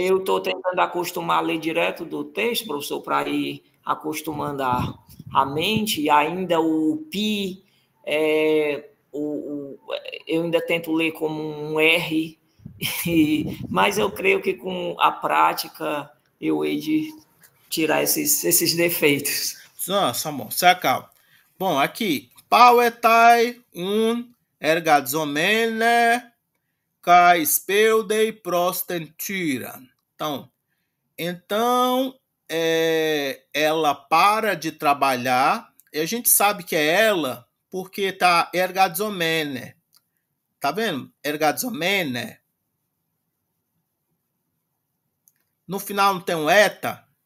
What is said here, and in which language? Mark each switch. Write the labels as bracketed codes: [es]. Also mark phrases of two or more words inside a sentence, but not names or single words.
[pt] Eu estou tentando acostumar a ler direto do texto, professor, para ir acostumando a mente, e ainda o pi, eu ainda tento ler como um R, mas eu creio que com a prática eu hei de tirar esses defeitos. Bom, se acalma. Bom, aqui, [el] Παύεται, ἐργαζομένη, καὶ σπεύδει πρὸς τὴν θύραν. [pt] Então, ela para de trabalhar, e a gente sabe que é ela porque tá ergadzomene. Tá vendo? Ergadzomene. No final não tem um eta?